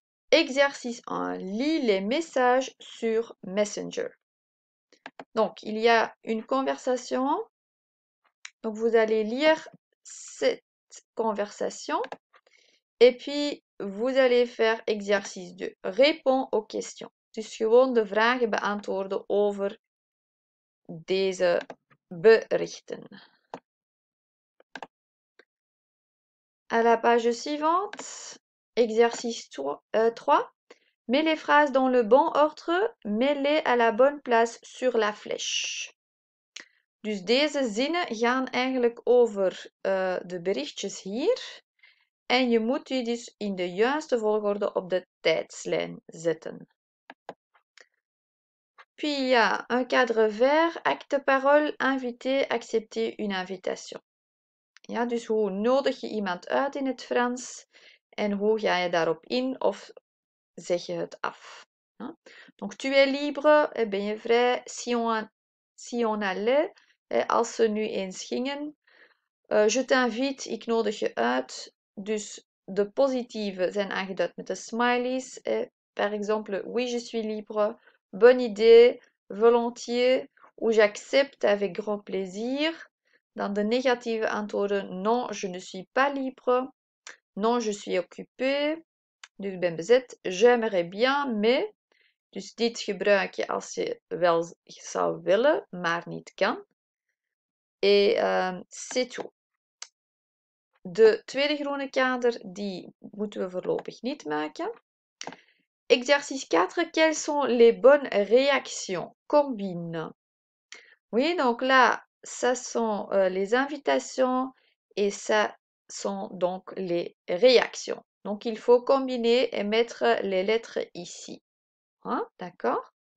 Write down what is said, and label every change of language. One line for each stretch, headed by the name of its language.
French: Exercice 1. Lis les messages sur Messenger. Donc, il y a une conversation. Donc, vous allez lire cette conversation. Et puis, vous allez faire exercice 2. Réponds aux questions.
Dutch: Dus gewoon de vragen beantwoorden over deze berichten.
French: À la page suivante, exercice 3. Mets les phrases dans le bon ordre, mets-les à la bonne place sur la flèche.
Dutch: Dus deze zinnen gaan eigenlijk over de berichtjes hier. En je moet die dus in de juiste volgorde op de tijdslijn zetten.
French: Puis il y a un cadre vert, acte parole, inviter, accepter une invitation.
Dutch: Ja, dus hoe nodig je iemand uit in het Frans en hoe ga je daarop in of zeg je het af? Ja?
French: Donc tu es libre,
Dutch: ben je vrij,
French: si on allait,
Dutch: als ze nu eens gingen.
French: Je t'invite,
Dutch: ik nodig je uit. Dus de positieve zijn aangeduid met de smileys.
French: Par exemple, oui, je suis libre, bonne idée, volontiers, ou j'accepte avec grand plaisir.
Dutch: Dan de negatieve antwoorden,
French: non, je ne suis pas libre, non, je suis occupé,
Dutch: dus ik ben bezet,
French: j'aimerais bien, mais.
Dutch: Dus dit gebruik je als je wel zou willen, maar niet kan.
French: Et c'est tout.
Dutch: De tweede groene kader, die moeten we voorlopig niet maken.
French: Exercice 4. Quelles sont les bonnes réactions? Combine. Oui, donc là, ça sont les invitations et ça sont donc les réactions. Donc il faut combiner et mettre les lettres ici. Hein, d'accord?